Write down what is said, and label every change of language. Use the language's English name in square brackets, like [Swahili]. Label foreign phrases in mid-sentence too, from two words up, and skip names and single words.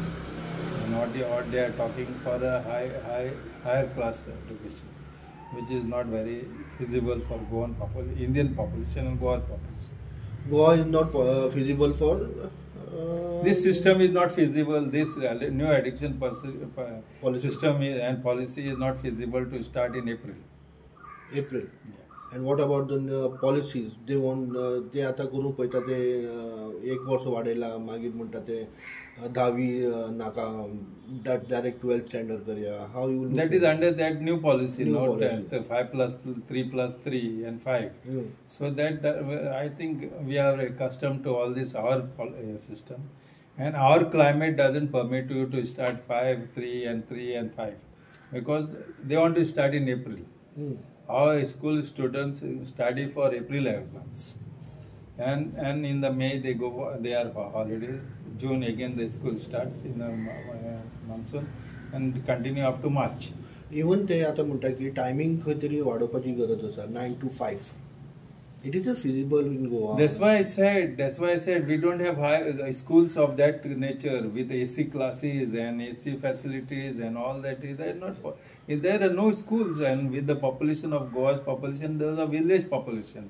[English] And what they are talking for a higher class education, which is not very feasible for Goan Indian population and Goa population. Goa is not feasible for. This system is not feasible. This new education system and policy is not feasible to start in April. April. Yes. And what about the policies? They want [Konkani] ते आता करून पळयता ते 1 वर्ष वाडयला मागीर म्हणटा ते 10वी नाका डायरेक्ट 12th स्टँडर्ड करूया. [English] How you that is under that new policy, not 5 plus 3 plus 3 and 5. So that I think we are accustomed to all this our system, and our climate doesn't permit you to start 5, 3 and 5 because they want to start in April. Our school students study for April exams, and in the May they are for holidays. June again the school starts in the monsoon and continue up to March. [Konkani] Even ते आता म्हणटा की टायमिंग खंय तरी वाडोवपाची गरज आसा 9 to 5. [English] It is feasible in Goa. That's why I said we don't have schools of that nature with AC classes and AC facilities and all that. There are no schools, and with the population of Goa's population, those are village populations.